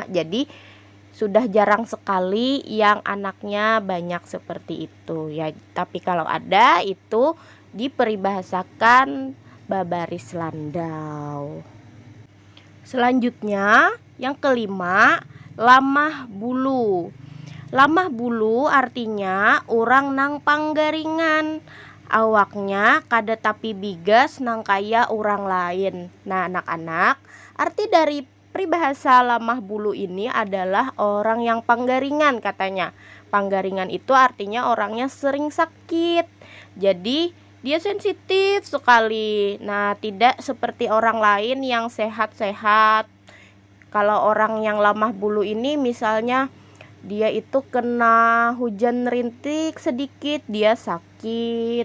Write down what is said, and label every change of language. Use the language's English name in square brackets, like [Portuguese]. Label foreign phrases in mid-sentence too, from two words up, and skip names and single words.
[Indonesian] Jadi sudah jarang sekali yang anaknya banyak seperti itu ya. Tapi kalau ada itu diperbahasakan [Banjar] babaris landau. [Indonesian] Selanjutnya yang kelima, [Banjar] lamah bulu. Lamah bulu artinya orang nang panggaringan, awaknya kada tapi bigas nang kaya orang lain. [Indonesian] Nah, anak-anak, arti dari peribahasa [Banjar] lamah bulu [Indonesian] ini adalah orang yang panggaringan katanya. Panggaringan itu artinya orangnya sering sakit. Jadi dia sensitif sekali. Nah, tidak seperti orang lain yang sehat-sehat. Kalau orang yang [Banjar] lamah bulu [Indonesian] ini misalnya dia itu kena hujan rintik sedikit, dia sakit.